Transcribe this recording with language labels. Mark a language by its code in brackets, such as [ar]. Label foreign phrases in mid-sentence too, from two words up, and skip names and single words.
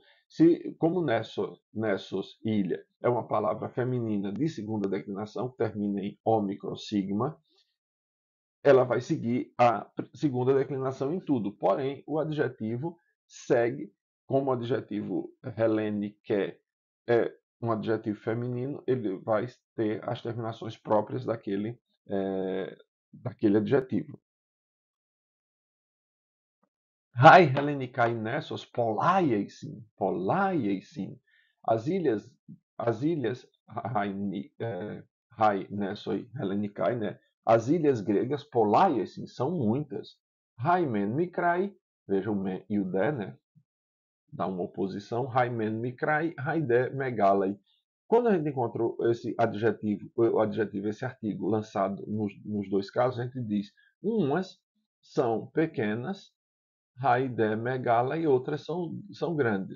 [pt] Se, como nessos, ilha, é uma palavra feminina de segunda declinação, que termina em ômicron, sigma, ela vai seguir a segunda declinação em tudo. Porém, o adjetivo segue, como o adjetivo helene, que é um adjetivo feminino, ele vai ter as terminações próprias daquele adjetivo. [el] Αἱ Ἑλληνικαὶ νῆσοι πολλαί εἰσιν. [pt] As ilhas [el] Αἱ νῆσοι Ἑλληνικαί, [pt] né? As ilhas gregas Polaieisin são muitas. [el] Αἱ μὲν μικραί, [pt] veja o Men e o De, né? Dá uma oposição. [el] Αἱ μὲν μικραί, αἱ δὲ μεγάλαι. [pt] Quando a gente encontra esse adjetivo, esse artigo lançado nos dois casos, a gente diz umas são pequenas, [el] αἱ δὲ μεγάλα, [pt] e outras são grandes.